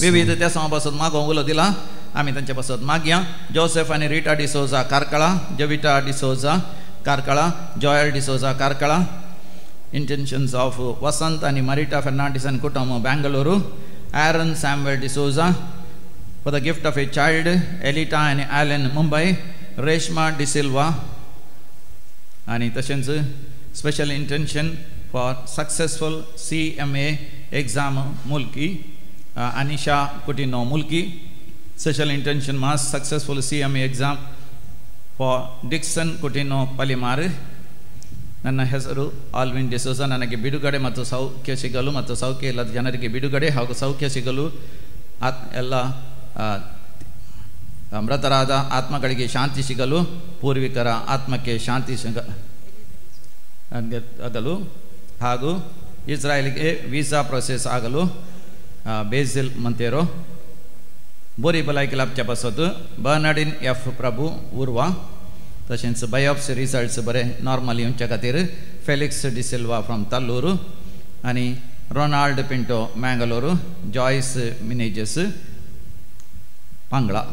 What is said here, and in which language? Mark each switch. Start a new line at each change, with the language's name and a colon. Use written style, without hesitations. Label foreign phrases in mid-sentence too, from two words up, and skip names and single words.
Konkani: विविध त्या समा पासत मागो उलो दिला आमी तांचे पासत मागया. जोसेफ आनी रिटा डिसोजा कारकळा. जविटा डिसोजा कारकळा. जॉयल डिसोजा कारकळा.
English: intentions of
Konkani: वसंत आनी मारिटा फर्नांडीस आनी कुटुंब बेंगलुरू.
English: ॲरन सॅम्युएल डिसोजा for the gift of a child. Elita and Alan Mumbai. Reshma Disilva
Konkani: आणि तशेंच
English: special intention for successful CMA exam मुलकी. अनिशा कुटिनो मुलकी. special intention mass successful CMA exam ಫಾರ್ ಡಿಕ್ಸನ್ ಕುಟಿನೋ ಪಲಿಮಾರ್.
Kannada: ನನ್ನ ಹೆಸರು ಆಲ್ವಿನ್ ಡಿಸೋಜಾ. ನನಗೆ ಬಿಡುಗಡೆ ಮತ್ತು ಸೌಖ್ಯ ಸಿಗಲು ಮತ್ತು ಸೌಖ್ಯ ಇಲ್ಲದ ಜನರಿಗೆ ಬಿಡುಗಡೆ ಹಾಗೂ ಸೌಖ್ಯ ಸಿಗಲು ಎಲ್ಲ ಮೃತರಾದ ಆತ್ಮಗಳಿಗೆ ಶಾಂತಿ ಸಿಗಲು ಪೂರ್ವಿಕರ ಆತ್ಮಕ್ಕೆ ಶಾಂತಿ ಆಗಲು ಹಾಗೂ ಇಸ್ರಾಯೇಲ್ಗೆ
English: visa process
Kannada: ಆಗಲು ಬೇಸಿಲ್ ಮಂತೇರೋ
Konkani: बोरी भलायकी लाभच्या पासत
Kannada: बर्नार्डिन F प्रभू उर्वा.
Konkani: तशेंच
English: biopsy results
Konkani: बरे नॉर्मल येवच्या खातीर फेलिक्स डिसिल्वा फ्रॉम ताल्लूर आनी रोनाल्ड पिंटो मँगलोर. जॉयस मिनेजेस पांगळा.